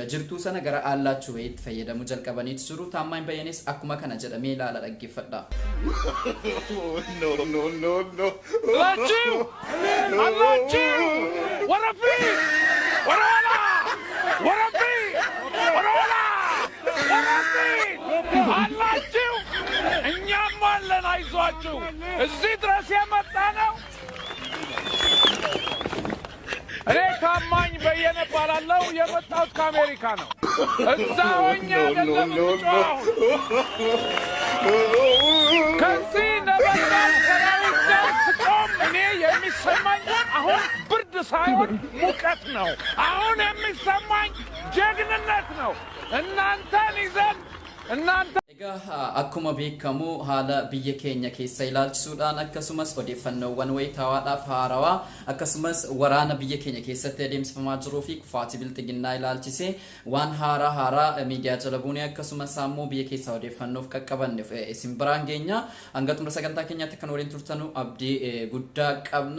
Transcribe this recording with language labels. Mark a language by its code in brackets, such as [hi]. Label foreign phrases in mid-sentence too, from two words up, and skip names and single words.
[om] Jirtuu sana gara allaachuu wayitti fayyadamu jalqabaniitu jiru. Taammaan bayanis akkuma kana jedhamee ilaala dhaggeeffadha. No. Allaachuu! Warafii! Waraana! Warafii! Waraana! Warafii! Allaachuu! [am] እኛም አለን አይዟችሁ እዚህ ድረስ የመጣ ነው። እኔ ታማኝ በየነ እባላለሁ። የመጣሁት ከአሜሪካ ነው። እዛ ሆኜ አይደለም የምጮኸው። ከዚህ ነበልባል ሰራዊት ጋር ስቆም እኔ የሚሰማኝ አሁን ብርድ ሳይሆን ሙቀት ነው። አሁን የሚሰማኝ ጀግንነት ነው። እናንተን ይዘን እናንተ [om] akkuma beekamu haala biyya keenya keessa ilaalchisuudhaan akkasumas odeeffannoowwan wayitaawwaadhaaf haarawaa akkasumas waraana biyya keenya keessatti adeemsifamaa jiruu fi kufaatii bilxiginnaa ilaalchisee waan haaraa miidiyaa jala buunee akkasumas ammoo biyya keessa odeeffannoof qaqqabanneef isin biraan geenya hanga xumura sagantaa keenyaatti kan waliin turtanu abdii guddaa qabna.